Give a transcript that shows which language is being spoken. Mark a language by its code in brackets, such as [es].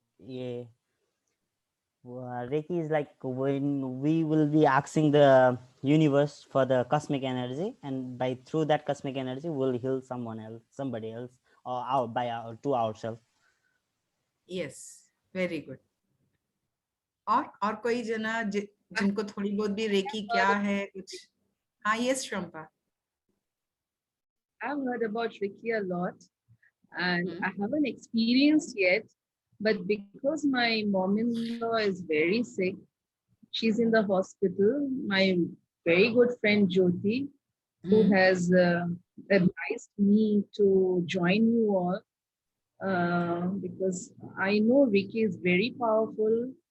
[en] Yeah. Reiki is like when we will be asking the universe for the cosmic energy, and by through that cosmic energy, we'll heal someone else, somebody else, or to ourselves. Yes, very good. [hi] और कोई जना जिनको थोड़ी बहुत भी recce क्या है कुछ? [en] हाँ, yes, Shrampa. I've heard about Reiki a lot, and I haven't experienced yet. But because my mom-in-law is very sick, she's in the hospital. My very good friend Jyoti, who has advised me to join you all, because I know Reiki is very powerful.